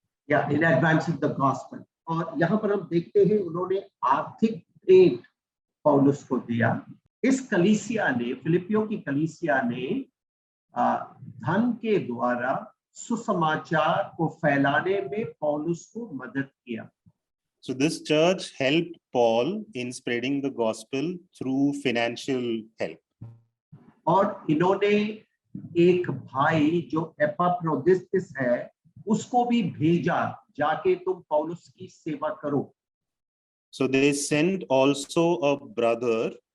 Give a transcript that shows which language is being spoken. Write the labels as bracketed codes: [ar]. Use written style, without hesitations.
[hi] या [en] In advancing the gospel. [hi] और यहाँ पर हम देखते हैं उन्होंने आर्थिक भेंट पौलुस को दिया। इस कलीसिया ने, फिलिपियों की कलीसिया ने धन के द्वारा सुसमाचार को फैलाने में पौलुस को मदद किया। [en] So this church helped Paul in spreading the gospel through financial help. [hi] और इन्होंने एक भाई जो एपाफ्रोदितुस है उसको भी भेजा, जाके तुम पौलुस की सेवा करो। [en] So they sent also a brother